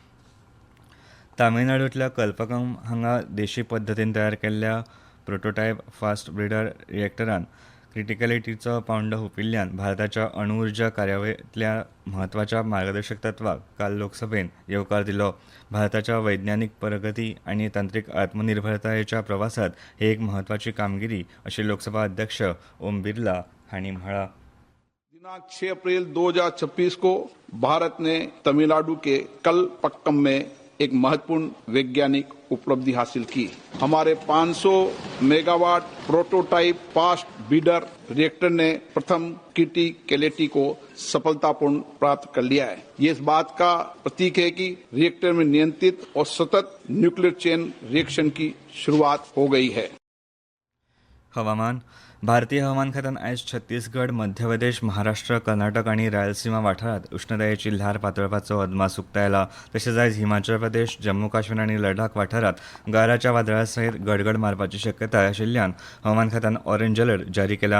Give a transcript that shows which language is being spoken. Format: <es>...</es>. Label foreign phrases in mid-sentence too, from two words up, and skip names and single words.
<kok>तामिळनाडूंतल्या कल्पकम हांगा देशी पद्दतीन तयार केल्ल्या</kok> <en>prototype fast breeder</en> <kok>रिएक्टरान क्रिटिकॅलिटीचो पांवडो हुपिल्ल्यान भारताच्या अणुउर्जा कार्यावळींतल्या म्हत्वाच्या मार्गदर्शक तत्वाक काल लोकसभेन येवकार दिलो. भारताच्या वैज्ञानीक प्रगती आनी तांत्रीक आत्मनिर्भरतायेच्या प्रवासांत ही एक म्हत्वाची कामगिरी अशें लोकसभा अध्यक्ष ओम बिर्ला हांणी म्हळां.</kok> <hi>दिनांक 6 अप्रैल 2026 को भारत ने तमिलनाडु के कलपक्कम में एक महत्वपूर्ण वैज्ञानिक उपलब्धि हासिल की. हमारे 500 मेगावाट</hi> <en>prototype fast breeder reactor</en> <hi>ने प्रथम क्रिटिकलिटी को सफलतापूर्ण प्राप्त कर लिया है. ये इस बात का प्रतीक है कि रिएक्टर में नियंत्रित और सतत</hi> <en>nuclear chain reaction</en> <hi>की शुरुआत हो गई है.</hi> <kok>हवामान. भारतीय हवामान खात्यान आयज छत्तीसगड, मध्य प्रदेश, महाराष्ट्र, कर्नाटक आनी रायलसीमा वाठारांत उश्णतायेची ल्हार पातळपाचो अदमास उक्तायला. तशेंच आयज हिमाचल प्रदेश, जम्मू काश्मीर आनी लडाख वाठारांत गाराच्या वादळा सयत गडगड मारपाची शक्यताय आशिल्ल्यान हवामान खात्यान</kok> <en>orange alert</en> <kok>जारी केला.</kok>